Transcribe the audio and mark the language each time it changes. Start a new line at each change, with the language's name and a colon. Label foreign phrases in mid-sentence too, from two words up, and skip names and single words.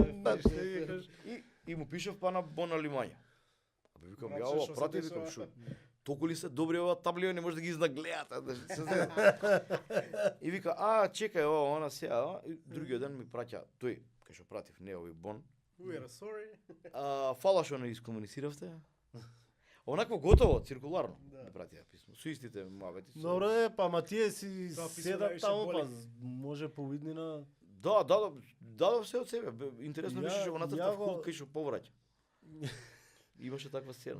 Macedonian: И му пишав па на Бон Алимања. Викам, ја ова прати, викам, шо? толку ли се добри ова таблио, не може да ги изнагледате. И вика, чекај ова, она сега, и другиот ден ми праќа, тој, кај што пратив, не овој Бон.
English: We are sorry.
Macedonian: Фала што не искомунициравте. Онакво готово, циркуларно. Да. Да пратија писмо. Со истите муабети. Добро па ма тие си Тоа писмо седат највише таму, боли. па може повиднина. Да, дадов се од себе. Интересно беше што го нацртав го- кај што повраќа. Имаше таква сцена.